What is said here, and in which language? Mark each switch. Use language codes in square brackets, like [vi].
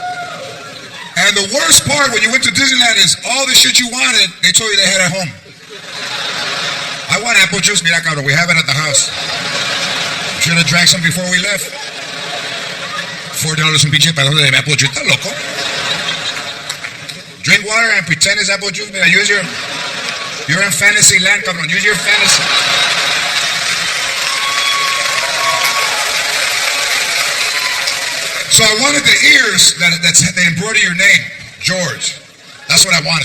[en] And the worst part when you went to Disneyland is all the shit you wanted, they told you they had at home. I want apple juice, [es] mira cabrón, [en] we have it at the house. Should have drank some before we left. [es] $4 un pinche pedacito de [en] apple juice, [es] ¿estás loco? [en] Drink water and pretend it's apple juice. Mira, you're in fantasy land, cabrón. Use your fantasy. So I wanted the ears that they embroider your name, George. That's what I wanted.